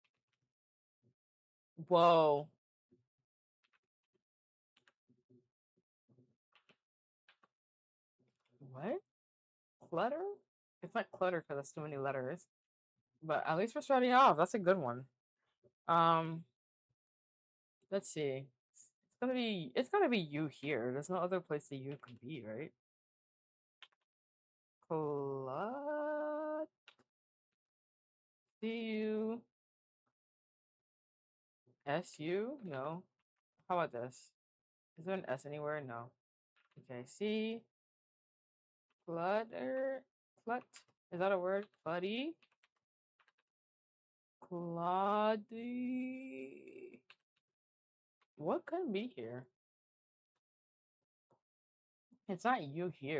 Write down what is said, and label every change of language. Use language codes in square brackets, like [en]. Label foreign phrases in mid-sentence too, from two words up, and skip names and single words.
[en] Whoa. What? Clutter? It's not clutter because there's too many letters. But at least we're starting off. That's a good one. Um, let's see. It's gonna be you here. There's no other place that you could be, right? Clut. C-U. S-U? No. How about this? Is there an S anywhere? No. Okay. C. Clutter. Clut. Is that a word? Clutty. Claudie. What could be here? It's not you here.